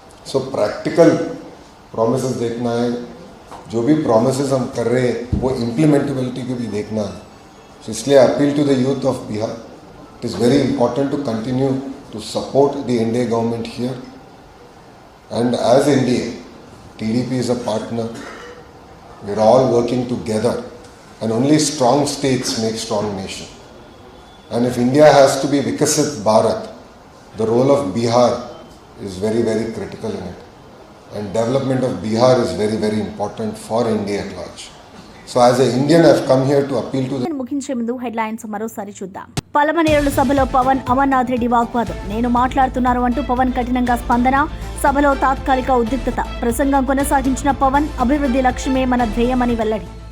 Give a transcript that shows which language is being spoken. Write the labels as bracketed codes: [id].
[hi] सो practical promises देखना है. जो भी प्रॉमिसेस हम कर रहे हैं वो इम्प्लीमेंटेबिलिटी को भी देखना है. [en] So इसलिए appeal to the youth of Bihar, it is very important to continue to support the NDA government here. And as NDA, TDP is a partner. We are all working together, and only strong states make strong nation. And if India has to be Vikasit Bharat, the role of Bihar is very, very critical in it. And development of Bihar is very, very important for India at large. So as an Indian, I have come here to appeal to the... [te] ముగించే ముందు headlines మరోసారి చూద్దాం. పలమనేరుల సభలో పవన్, అమర్నాథ్ రెడ్డి వాగ్వాదం. నేను మాట్లాడుతున్నాను అంటూ పవన్ కఠినంగా స్పందన. సభలో తాత్కాలిక ఉద్రిక్తత. ప్రసంగం కొనసాగించిన పవన్, అభివృద్ధి లక్ష్యమే మన ధ్యేయమని వెల్లడి.